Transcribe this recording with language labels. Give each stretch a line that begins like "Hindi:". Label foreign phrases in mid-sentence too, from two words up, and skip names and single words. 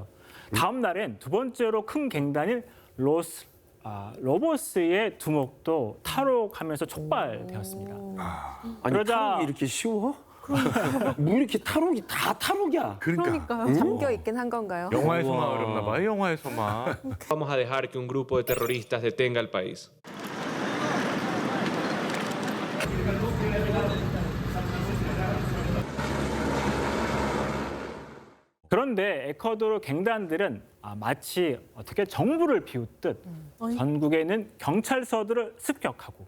Korean: 다음 날엔 두 번째로 큰 갱단인 로스 로보스의 두목도 탈옥하면서 촉발되었습니다. 아니, 탈옥이 이렇게 쉬워? 뭐 이렇게 탈옥이 다 탈옥이야. 그러니까요. 잠겨 있긴 한 건가요? 영화에서만 어렵나 봐요, 영화에서만.
Spanish: Vamos a dejar que un grupo de terroristas detenga el país.
Korean: 그런데 에콰도르 갱단들은 마치 어떻게 정부를 비웃듯 전국에 있는 경찰서들을 습격하고